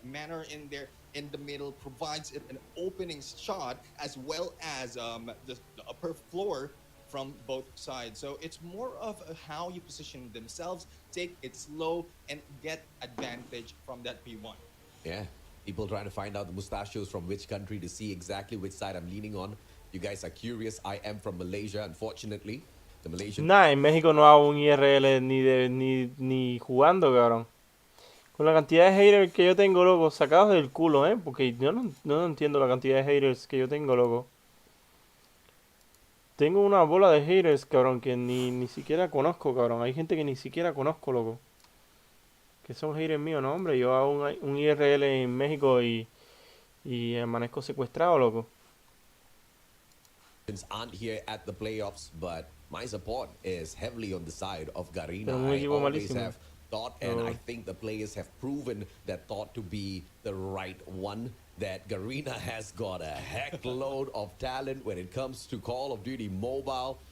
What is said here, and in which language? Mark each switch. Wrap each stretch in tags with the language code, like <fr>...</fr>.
<en>Manor in there in the middle provides it an opening shot as well as the upper floor from both sides. So it's more of how you position themselves, take it slow, and get advantage from that P1. Yeah, People trying to find out the mustachios from which country to see exactly which side I'm leaning on. You guys are curious. I am from Malaysia, unfortunately. The Malaysian.</en> <es>Nah, en México no hago un IRL ni jugando, cabrón. Con la cantidad de haters que yo tengo, loco, sacados del culo, porque yo no entiendo la cantidad de haters que yo tengo, loco. Tengo una bola de haters, cabrón, que ni siquiera conozco, cabrón. Hay gente que ni siquiera conozco, loco. Que son haters míos, no, hombre. Yo hago un IRL en México y amanezco secuestrado, loco.</es> <en>Aren't here at the playoffs, but my support is heavily on the side of Garena.</en> <es>Pero un</es> <en>I</en> <es>equipo</es> <en>always</en> <es>malísimo.</es> <en>have thought, and I think the players have proven that thought to be the right one. That Garena has got a heck load of talent when it comes to Call of Duty Mobile.</en>